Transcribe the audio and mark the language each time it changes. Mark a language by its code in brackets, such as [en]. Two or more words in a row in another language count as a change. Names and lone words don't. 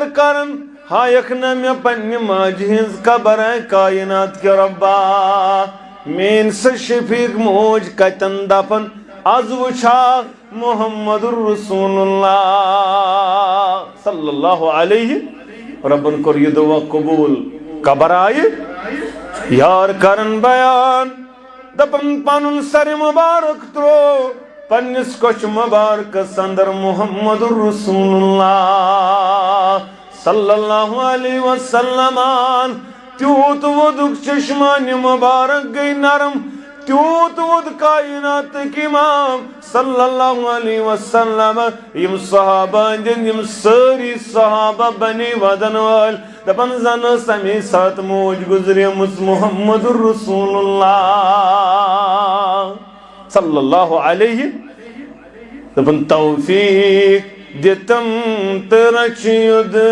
[ks] کران ہایکھ نہ مےٚ پننہِ ماجہِ ہٕنٛز قبر اے کائنات کیٚو ربا میٲنۍ سۄ شفیق موج کتٮ۪ن دپان آز وٕچھا [ar] محمد رسول اللہ صلی اللہ علیہ [ks] ربن کوٚر یہِ دعا قبوٗل قبر آیہِ یار کرن بیان دپان پنُن سر مبارک ترٛوو پننِس کوٚچھ مبارکس اندر [ar] محمد رسول اللہ صلی اللہ علیہ وسلم [ks] تیوٗت وودُک چشمانہِ مبارک گٔے نرم تیوٗت وود کائناتٕکۍ امام [ar] صلی اللہ علیہ وسلم [ks] یم صحابہ أنٛدۍ یم سٲری صحابہ بنی ودن وٲلۍ دپان زن ٲس امی ساتہٕ موج گُزریمٕژ [ar] محمد رسول اللہ صلی اللہ علیہ [ks] دپان توفیق دِتم تہٕ رچھِ